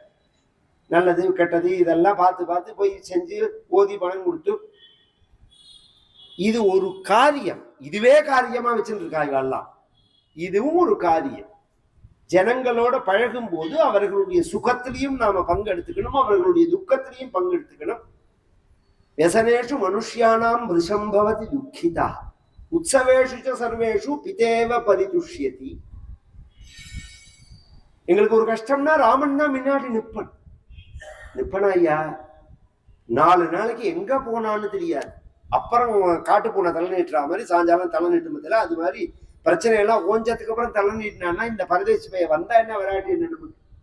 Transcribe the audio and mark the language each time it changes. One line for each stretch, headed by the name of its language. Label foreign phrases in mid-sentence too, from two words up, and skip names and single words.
Tamil: நல்லது கெட்டது இதெல்லாம் பார்த்து போய் செஞ்சு ஓதி பணம் கொடுத்து, இது ஒரு காரியம், இதுவே காரியமா வச்சுட்டு இருக்காங்க. இதுவும் ஒரு காரியம். ஜனங்களோட பழகும் போது அவர்களுடைய சுகத்திலையும் நாம பங்கெடுத்துக்கணும், அவர்களுடைய துக்கத்திலையும் பங்கெடுத்துக்கணும்.
Sanskrit: व्यसनेषु मनुष्याणां वृषं भवति दुःखितः उत्सवेषु च सर्वेषु पितेव परितुष्यति.
Tamil: எங்களுக்கு ஒரு கஷ்டம்னா ராமன் தான் முன்னாடி நிப்பனா ஐயா. 4 நாளைக்கு எங்க போனான்னு தெரியாது. அப்புறம் காட்டு போன தலை நீட்டுற மாதிரி சாயங்காலம் தலை நீட்டுமதில்ல. அது மாதிரி பிரச்சனை எல்லாம் ஓஞ்சதுக்கு அப்புறம் தலை நீட்டினா இந்த பரதேசி பைய வந்தா என்ன விளையாட்டு என்ன.